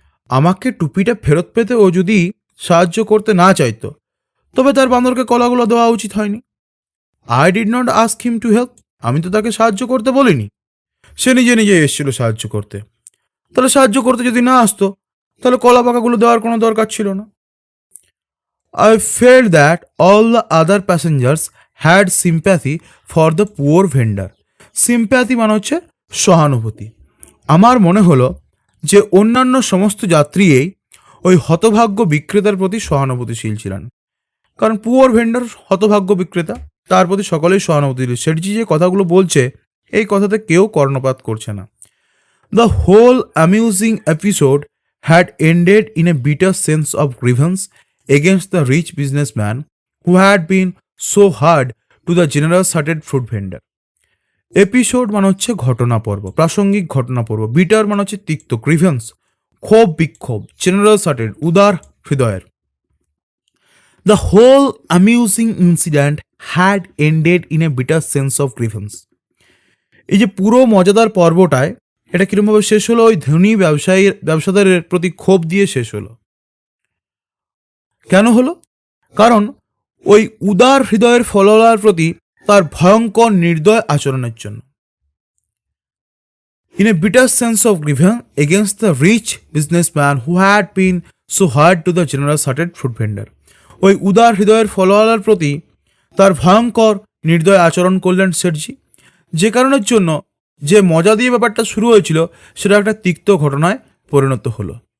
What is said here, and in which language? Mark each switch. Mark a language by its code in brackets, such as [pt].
[bn] আমাকে টুপিটা ফেরত পেতে ও যদি সাহায্য করতে না চাইতো, তবে তার বান্দরকে কলাগুলো দেওয়া উচিত হয়নি। [en] I did not ask him to help, [bn] আমি তো তাকে সাহায্য করতে বলিনি, সে নিজে নিজে এসেছিল সাহায্য করতে। তাহলে সাহায্য করতে যদি না আসতো, তাহলে কলা পাকাগুলো দেওয়ার কোনো দরকার ছিল না। [en] I felt that all the other passengers had sympathy for the poor vendor. [bn] Sympathy মানে হচ্ছে সহানুভূতি। আমার মনে হলো যে অন্যান্য সমস্ত যাত্রী ওই হতভাগ্য বিক্রেতার প্রতি সহানুভূতিশীল ছিলেন, কারণ [en] poor vendor [bn] হতভাগ্য বিক্রেতা, তার প্রতি সকলেই সহানুভূতি। শেঠজি যে কথাগুলো বলছে, এই কথাতে কেউ কর্ণপাত করছে না। [en] The whole amusing episode had ended in a bitter sense of grievance against the rich businessman who had been so hard to the generous-hearted fruit vendor. [bn] Episode মানে হচ্ছে ঘটনা পর্ব, প্রাসঙ্গিক ঘটনা পর্ব। বিটার মানে হচ্ছে তিক্ত, গ্রিভেন্স ক্ষোভ বিক্ষোভ, জেনারাস-হার্টেড উদার হৃদয়ের। [en] The whole amusing incident had ended in a bitter sense of grievance. [bn] এই যে পুরো মজাদার পর্বটায় এটা কিরমভাবে শেষ হলো, ওই ধনী ব্যবসাদারের প্রতি ক্ষোভ দিয়ে শেষ হলো। কেন হলো? কারণ ওই উদার হৃদয়ের ফলোয়ার প্রতি তার ভয়ঙ্কর নির্দয় আচরণের জন্য। [en] In a bitter sense of grievance against the rich businessman who had been so hard to the generous-hearted fruit vendor. [bn] ওই উদার হৃদয়ের ফলোয়ারের প্রতি তার ভয়ঙ্কর নির্দয় আচরণ করলেন শেঠজি, যে কারণের জন্য যে মজা দিয়ে ব্যাপারটা শুরু হয়েছিল সেটা একটা তিক্ত ঘটনায় পরিণত হলো।